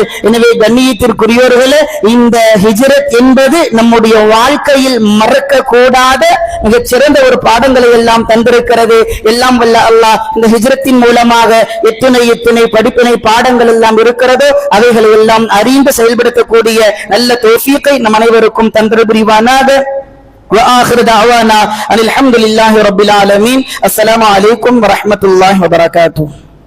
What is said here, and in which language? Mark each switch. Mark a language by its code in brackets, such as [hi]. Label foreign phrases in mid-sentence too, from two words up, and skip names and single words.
[ta] எனவே கண்ணியத்திற்குரியவர்களே, இந்த ஹிஜ்ரத் என்பது நம்முடைய வாழ்க்கையில் மறக்க கூடாத மிகச் சிறந்த ஒரு பாடங்களை எல்லாம் தந்திருக்கிறது. எல்லாம் வல்ல அல்லாஹ் இந்த ஹிஜ்ரத்தின் மூலமாக எத்துணை படிப்பினை பாடங்கள் எல்லாம் இருக்கிறதோ அவைகளை எல்லாம் அறிந்து செயல்படுத்தக்கூடிய நல்ல தௌஃபீகை நம் அனைவருக்கும் தந்திர புரிவானாக. [ar] وآخر دعوانا أن الحمد لله رب العالمين. السلام عليكم ورحمة الله وبركاته.